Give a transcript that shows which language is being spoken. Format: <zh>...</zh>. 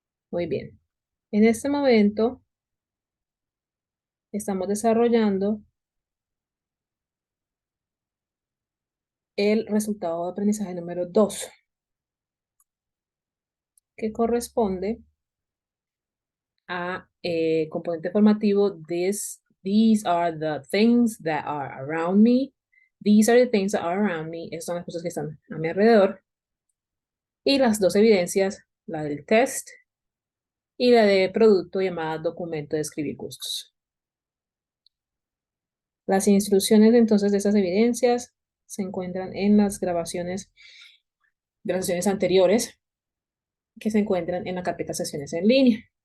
<es>Muy bien. En este momento estamos desarrollando el resultado de aprendizaje número 2, que corresponde a componente formativo.</es> <en>These are the things that are around me. These are the things that are around me.</en> <es>Esas son las cosas que están a mi alrededor. Y las dos evidencias, la del test y la de producto llamada documento de escribir gustos. Las instrucciones entonces de esas evidencias se encuentran en las grabaciones de las sesiones anteriores, que se encuentran en la carpeta sesiones en línea.</es>